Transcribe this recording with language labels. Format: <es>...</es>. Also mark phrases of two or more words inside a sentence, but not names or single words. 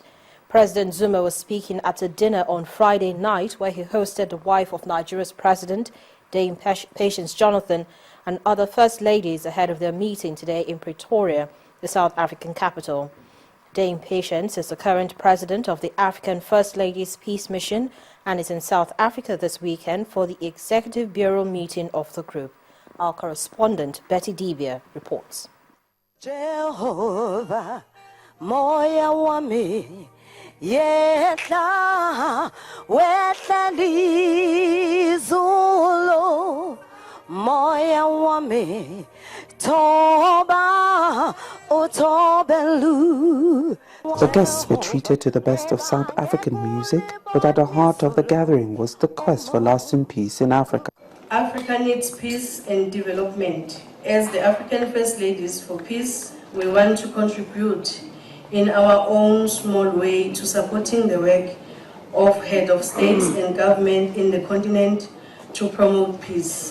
<en>President Zuma was speaking at a dinner on Friday night where he hosted the wife of Nigeria's president, Dame Patience Jonathan, and other First Ladies ahead of their meeting today in Pretoria, the South African capital. Dame Patience is the current president of the African First Ladies Peace Mission and is in South Africa this weekend for the Executive Bureau meeting of the group. Our correspondent, Betty Dibia, reports. Jehovah, moya wami, yeta, wetalizulo, moya wami, toba, otobelu. The guests were treated to the best of South African music, but at the heart of the gathering was the quest for lasting peace in Africa. Africa needs peace and development. As the African First Ladies for Peace, we want to contribute in our own small way to supporting the work of head of states and government in the continent to promote peace.</en>